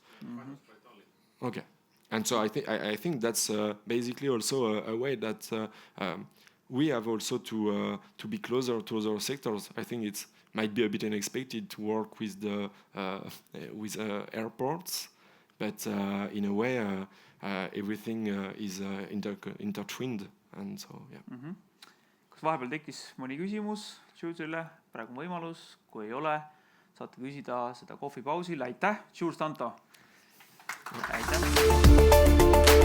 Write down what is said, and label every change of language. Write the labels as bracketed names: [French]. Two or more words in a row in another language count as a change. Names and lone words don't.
[English] Okay, and so I think that's basically also a way that we have also to be closer to other sectors. I think it might be a bit unexpected to work with the airports. But in a way, everything is intertwined, and so yeah. [Estonian] Kas vahepeal tekkis mõni küsimus Julesile? Praegu on võimalus, kui ei ole, saate küsida seda kohvipausil. Aitäh, Jules Danto! Aitäh!